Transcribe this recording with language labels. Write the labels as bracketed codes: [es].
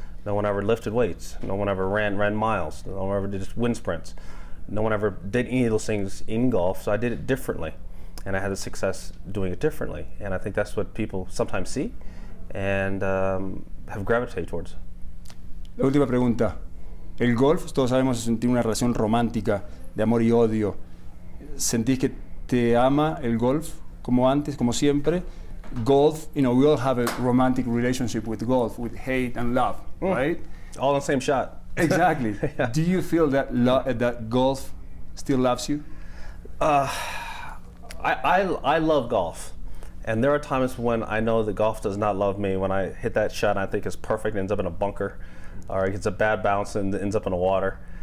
[en] No one ever lifted weights. No one ever ran miles. No one ever did wind sprints. No one ever did any of those things in golf, so I did it differently. And I had the success doing it differently. And I think that's what people sometimes see and have gravitated towards. [es] La última pregunta. El golf, todos sabemos, tiene una relación romántica, de amor y odio. ¿Sentís que te ama el golf como antes, como siempre? [en] Golf, we all have a romantic relationship with golf, with hate and love, right? All in the same shot. Exactly. Yeah. Do you feel that that golf still loves you? I love golf, and there are times when I know that golf does not love me. When I hit that shot, I think it's perfect, and ends up in a bunker, or it gets a bad bounce and ends up in the water.